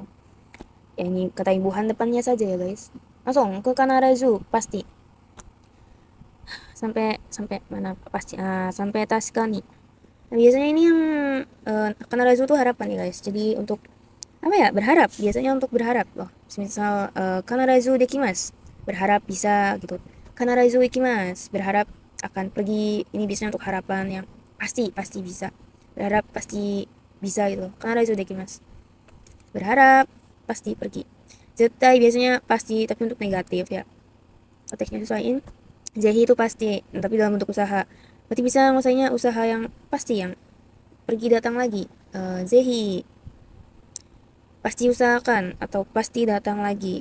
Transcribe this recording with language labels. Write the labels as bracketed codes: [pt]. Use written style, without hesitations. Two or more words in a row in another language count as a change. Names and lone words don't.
[id] Ya ini kata imbuhan depannya saja ya guys. Langsung ke kanarazu pasti. Sampai mana pasti sampai taskani. Nah, biasanya ini yang kanarazu tuh harapan ya guys. Jadi untuk apa ya, berharap, biasanya untuk berharap loh. [ja] Misal 必ずできます, [id] berharap bisa gitu. [ja] 必ず行きます, [id] berharap akan pergi. Ini biasanya untuk harapan yang pasti bisa, berharap pasti bisa gitu. [ja] 必ずできます, [id] berharap pasti pergi. Zetai biasanya pasti tapi untuk negatif ya, konteksnya sesuaiin. Zehi itu pasti tapi dalam bentuk usaha, berarti bisa ngusahanya usaha yang pasti, yang pergi datang lagi. Zehi pasti usahakan atau pasti datang lagi.